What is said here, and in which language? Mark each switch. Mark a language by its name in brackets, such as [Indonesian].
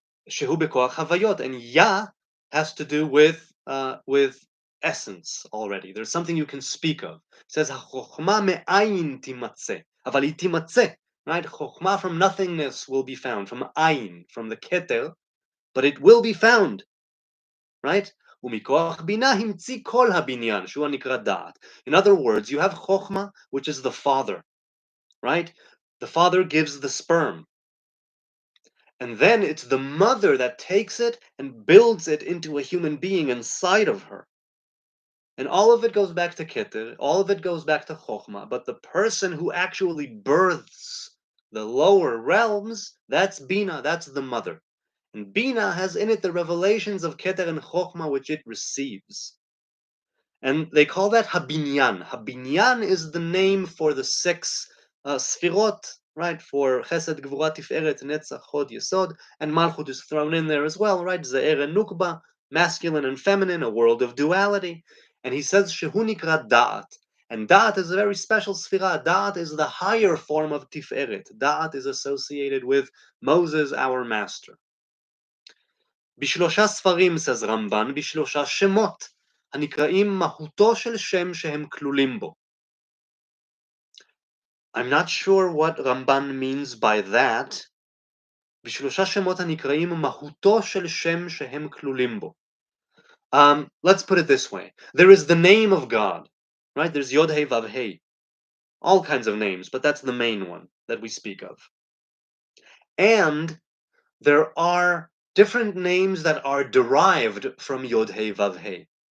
[Hebrew] Shehu bekoach havayot. [English] And ya has to do with essence already. There's something you can speak of. It says [Hebrew] chokhmah me'ayin timatze. Aval timatze, [English] right? Chokhmah from nothingness will be found, from ayin, from the keter, but it will be found, right? [Hebrew] ומכוח בינה המציא כל הבניין, שהוא הנקרא דעת. [English] In other words, you have chokhmah, which is the father, right? The father gives the sperm. And then it's the mother that takes it and builds it into a human being inside of her. And all of it goes back to Keter, all of it goes back to Chokhmah, but the person who actually births the lower realms, that's Bina, that's the mother. And Bina has in it the revelations of Keter and Chokhmah which it receives. And they call that Habinyan. Habinyan is the name for the six Sfirot, right? For Chesed, Gvura, Tiferet, Netzach, Hod, Yesod, and Malchut is thrown in there as well, right? Ze'er and Nukba, masculine and feminine, a world of duality. And he says [Hebrew] Shehu Nikra Da'at. [English] And Da'at is a very special Sfirah. Da'at is the higher form of Tiferet. Da'at is associated with Moses, our master. [Hebrew] בשלושה ספרים, [English] says [Hebrew] רמב"ן, בשלושה שמות, הנקראים מהותו של שם שהם כלולים בו. [English] I'm not sure what Ramban means by that. [Hebrew] בשלושה שמות הנקראים מהותו של שם שהם כלולים בו. [English] Let's put it this way. There is the name of God, right? There's Yod Hei Vav Hei. All kinds of names, but that's the main one that we speak of. And there are different names that are derived from Yod Hei Vav Hei.